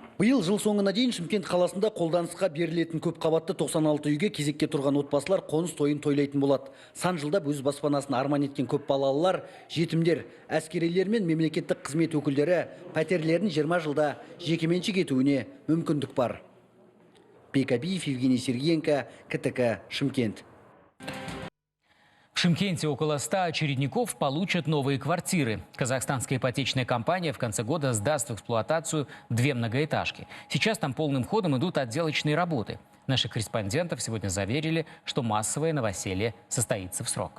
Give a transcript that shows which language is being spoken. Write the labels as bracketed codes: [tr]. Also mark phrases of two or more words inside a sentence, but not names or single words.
[kk] Биыл жыл соңына дейін Шымкент қаласында қолданысқа берілетін көп қабатты 96 үйге кезекке тұрған отбасылар қоныс тойын тойлайтын болады. Сан жылдап өз баспанасын арман еткен көп балалылар, жетімдер, әскерилер мен мемлекеттік қызмет өкілдері пәтерлерін 20 жылда жекеменшік етуіне мүмкіндік бар. Бек Әбиев, Евгений Сергеенко, КТК, Шымкент. [ru] В Шымкенте около 100 очередников получат новые квартиры. Казахстанская ипотечная компания в конце года сдаст в эксплуатацию 2 многоэтажки. Сейчас там полным ходом идут отделочные работы. Наших корреспондентов сегодня заверили, что массовое новоселье состоится в срок.